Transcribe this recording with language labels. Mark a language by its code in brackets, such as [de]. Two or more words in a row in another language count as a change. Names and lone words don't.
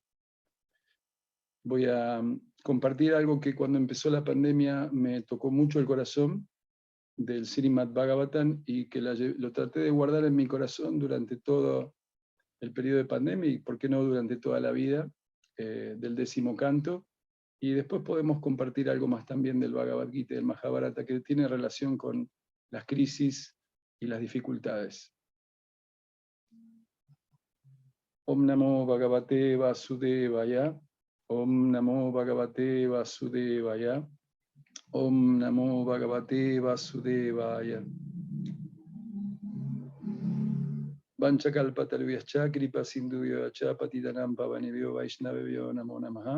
[es] Voy a compartir algo que cuando empezó la pandemia me tocó mucho el corazón, del Srimad Bhagavatam, y que lo traté de guardar en mi corazón durante todo el periodo de pandemia y, por qué no, durante toda la vida, del 10º canto. Y después podemos compartir algo más también del Bhagavad Gita y del Mahabharata, que tiene relación con las crisis y las dificultades. [sa] Om Namo Bhagavate Vasudevaya. Om Namo Bhagavate Vasudevaya. Om Namo Bhagavate Vasudevaya. Vanchakalpatarvyascha kripa sindhuvyacha patitanam pavanebhyo vaishnavebhyo namo namaha.